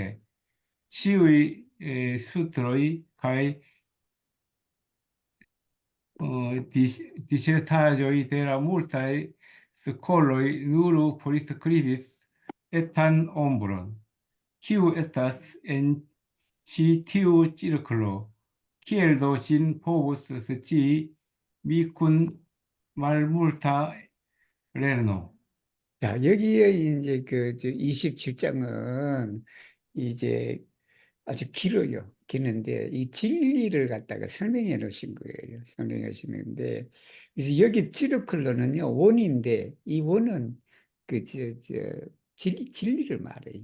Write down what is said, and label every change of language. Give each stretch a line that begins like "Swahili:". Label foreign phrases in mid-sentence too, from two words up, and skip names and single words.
Esperanto: Ĉiuj sutroj kaj disertaĵoj de la multaj skoloj nur priskribis etan ombron. Kiu estas en ĉi tiu cirklo? Kiel do ĝin povus scii mi kun malmulta lerno?
Korean: 자, 여기에 이제 그 27장은 이제 아주 길어요. 기는데 이 진리를 갖다가 설명해 놓으신 거예요. 설명해 주시는데 그래서 여기 찌르클로는요 원인데 이 원은 진리를 말해요.